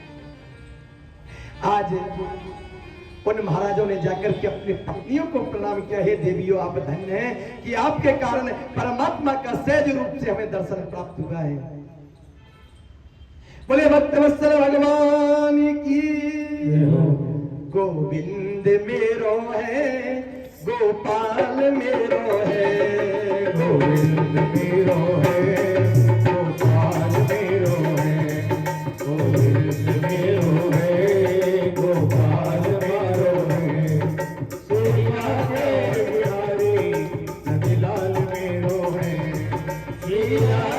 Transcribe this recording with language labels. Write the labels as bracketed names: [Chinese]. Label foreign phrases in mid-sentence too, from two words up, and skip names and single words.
[Hindi] आज उन महाराजों ने जाकर के अपनी पत्नियों को प्रणाम किया, हे देवियों आप धन्य हैं कि आपके कारण परमात्मा का सहज रूप से हमें दर्शन प्राप्त हुआ है। [Braj] बोले भक्तवत्सल भगवान की गोविंद मेरो है, गोपाल मेरो है, गोविंद मेरो है, गोपाल मेरो है, गोविंद मेरो है, गोपाल मेरो है, सूर्या के बिहारी नंदलाल मेरो है,